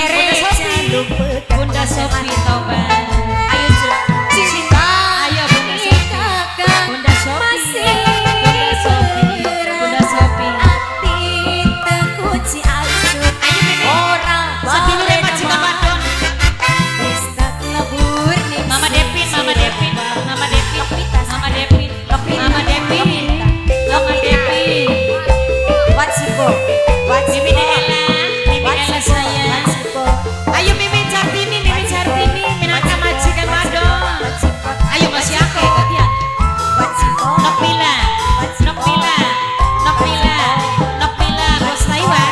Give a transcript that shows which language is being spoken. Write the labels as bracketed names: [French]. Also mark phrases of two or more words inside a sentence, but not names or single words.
[Javanese] Bunda Sofi Tobat. Ayo Cinta. Ayo Bunda Sofi. Bunda Sofi. Bunda Sofi. Bunda Sofi. Ayo Mimi. Sedulure majikan wadon. Mama Devin. Mama Devin. Mama Devin. Mama Devin. Mama Devin. Mama Devin. Mimi Ella. Mimi Ella sayang. Ayo Mimi Cartini minangka majikan wadon. Ayo masih aku gantian. Nokmila. Bos Taiwan.